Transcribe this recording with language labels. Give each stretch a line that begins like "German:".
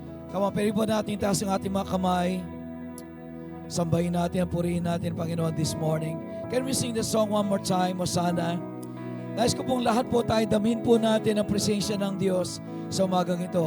English: Come on,
Filipino: pwede po natin taas ang ating mga kamay. Sambahin natin, purihin natin, Panginoon,
English: this morning. Can we sing the song one more time, Hosanna?
Filipino: Nais ko pong lahat po tayo, damhin po natin ang presensya ng Diyos sa umagang ito.